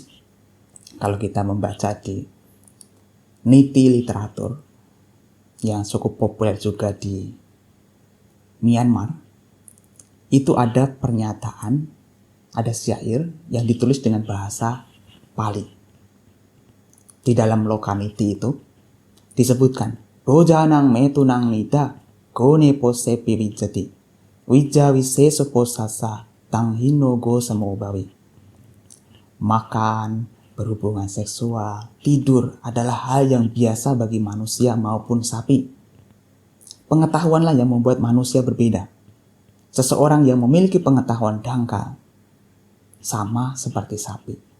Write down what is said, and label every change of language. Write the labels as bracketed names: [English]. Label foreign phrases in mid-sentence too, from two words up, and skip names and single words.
[Indonesian] Kalau kita membaca di niti literatur yang cukup populer juga di Myanmar, itu ada pernyataan, ada syair yang ditulis dengan bahasa Pali. Di dalam lokaniti itu disebutkan [Pali] Bojanang metunang nida gone pose piwijati wija wiseso posasa tanghino go samobawi. [Indonesian] Makan, berhubungan seksual, tidur adalah hal yang biasa bagi manusia maupun sapi. Pengetahuanlah yang membuat manusia berbeda. Seseorang yang memiliki pengetahuan dangkal sama seperti sapi.